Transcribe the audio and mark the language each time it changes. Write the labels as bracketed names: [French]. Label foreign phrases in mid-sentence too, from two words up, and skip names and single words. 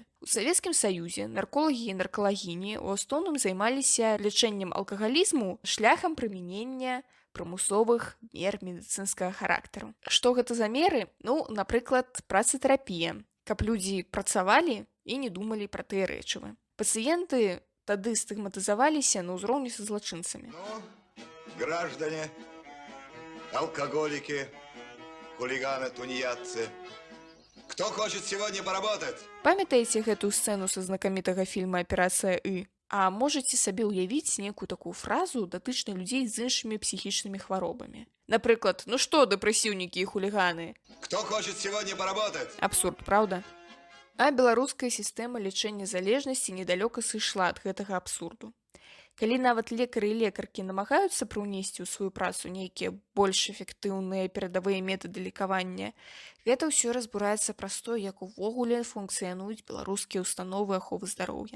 [Belarusian] У Савецкім Саюзе нарколагі і наркалагіні ў асноўным займаліся лячэннем алкагалізму шляхам прымянення прымусовых мер медыцынскага характару. Што гэта за меры? Ну, напрыклад, працатэрапія, каб людзі працавалі і не думалі пра тыя рэчывы. Пацыенты тады стыгматызаваліся на ўзроўні са злачынцамі. Ну, [Russian] граждане, алкоголики, хулиганы, тунеядцы, кто хочет сегодня поработать? [Belarusian] Памятаеце гэтую сцэну са знакамітага фільма «Аперацыя И»? А можаце сабе ўявіць нейкую такую фразу датычна людзей з іншымі псіхічнымі хваробамі? Напрыклад, ну што, дэпрэсіўнікі і хуліганы? [Russian] Кто хочет сегодня поработать? Абсурд, правда? [Belarusian] А беларуская сістэма лячэння залежнасці недалёка сышла ад гэтага абсурду. Калі нават лекары і лекаркі намагаюцца прыўнесці ў сваю працу нейкія больш эфектыўныя перадавыя метады лікавання, гэта ўсё разбураецца праз то, як увогуле функцыянуюць беларускія ўстановы аховы здароўя.